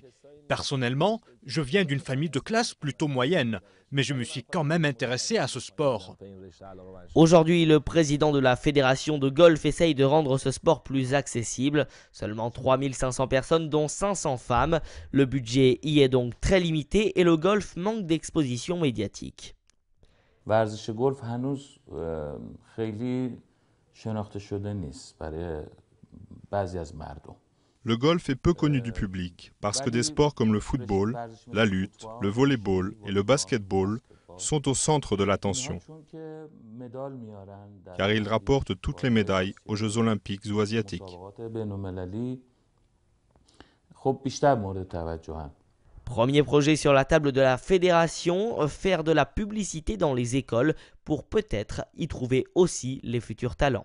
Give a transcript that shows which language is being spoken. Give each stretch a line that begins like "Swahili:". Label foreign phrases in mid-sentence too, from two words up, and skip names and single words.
French: Personnellement, je viens d'une famille de classe plutôt moyenne, mais je me suis quand même intéressé à ce sport. Aujourd'hui, le président de la fédération de golf essaye de rendre ce sport plus accessible. Seulement 3500 personnes, dont 500 femmes. Le budget y est donc très limité et le golf manque d'exposition médiatique.
Persian: ورزش گلف هنوز خیلی شناخته شده نیست برای بعضی از مردم.
French: Le golf est peu connu du public parce que des sports comme le football, la lutte, le volleyball et le basketball sont au centre de l'attention, car ils rapportent toutes les médailles aux Jeux olympiques ou asiatiques. Premier projet sur la table de la fédération, faire de la publicité dans les écoles pour peut-être y trouver aussi les futurs talents.